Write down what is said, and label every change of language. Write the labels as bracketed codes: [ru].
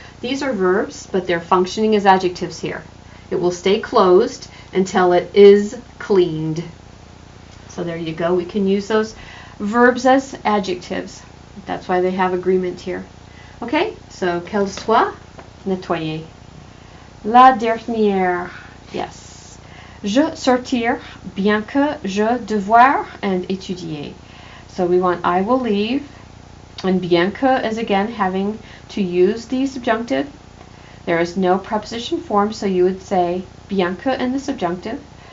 [en] These are verbs, but they're functioning as adjectives here. It will stay closed until it is cleaned. So there you go. We can use those verbs as adjectives. That's why they have agreement here. Okay, so [fr] qu'elle soit nettoyée. La dernière, yes. Je sortir, bien que je devoir, and étudier. [en] So we want I will leave, and bien que is again having to use the subjunctive. There is no preposition form, so you would say bien que in the subjunctive.